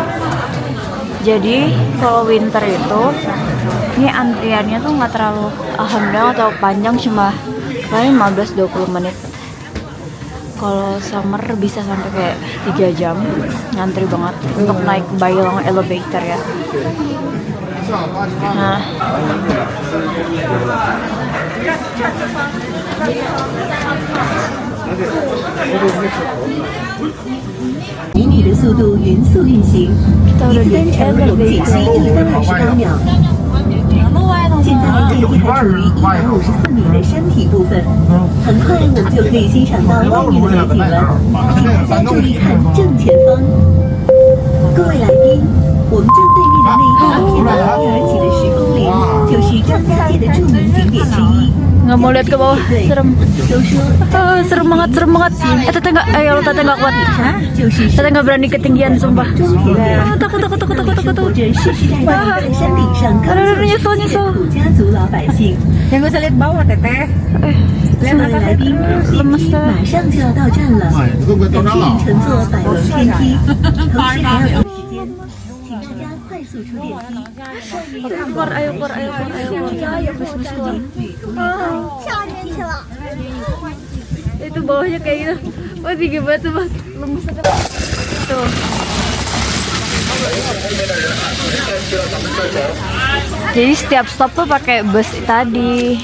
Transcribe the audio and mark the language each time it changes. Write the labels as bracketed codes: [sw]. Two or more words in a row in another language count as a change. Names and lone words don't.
[id] Jadi kalau winter itu ini antriannya tuh nggak terlalu alhamdulillah atau panjang, cuma paling 15-20 menit. Kalau summer bisa sampai kayak 3 jam, ngantri banget untuk naik Bailong elevator ya. Nah, [zh] 以米的速度匀速运行，一次单程我们仅需1分28秒。现在地面还处于154米的山体部分，很快我们就可以欣赏到外面的美景了。请大家注意看正前方。各位来宾，我们正对面的那一大片的拉面而起的石峰林，就是张家界的著名景点之一。 [id] nggak mau lihat ke bawah, serem. Serem banget, serem banget. Tete nggak, ayo tete nggak kuat. Tete nggak berani ketinggian, sumpah. Takut. Aduh, nyesel. Yang gue lihat bawah teteh. Lihat atas lemes dah. [zh] 马上就要到站了，感谢您乘坐百龙天梯，同时还要有时间，请大家快速速出电梯。 [id] Ayo keluar. Itu bawahnya kayak gitu. Oh, tinggi banget tuh, Bang. Lemes banget. Tuh. Jadi setiap stop tuh pakai bus tadi.